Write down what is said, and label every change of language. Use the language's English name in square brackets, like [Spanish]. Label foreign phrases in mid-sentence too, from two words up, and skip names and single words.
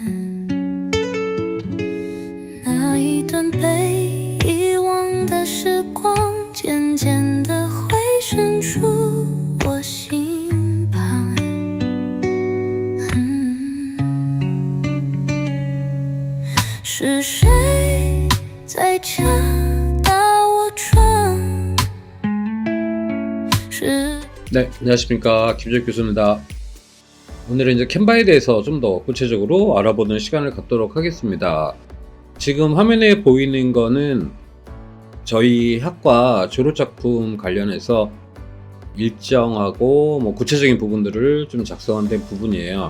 [Chinese] 那一段被遗忘的时光，渐渐地回渗出我心旁。是谁在敲打我窗？ [Korean] 네, 안녕하십니까. 김재욱 교수입니다. 오늘은 이제 캔바에 대해서 좀 더 구체적으로 알아보는 시간을 갖도록 하겠습니다. 지금 화면에 보이는 거는 저희 학과 졸업작품 관련해서 일정하고 구체적인 부분들을 좀 작성한 된 부분이에요.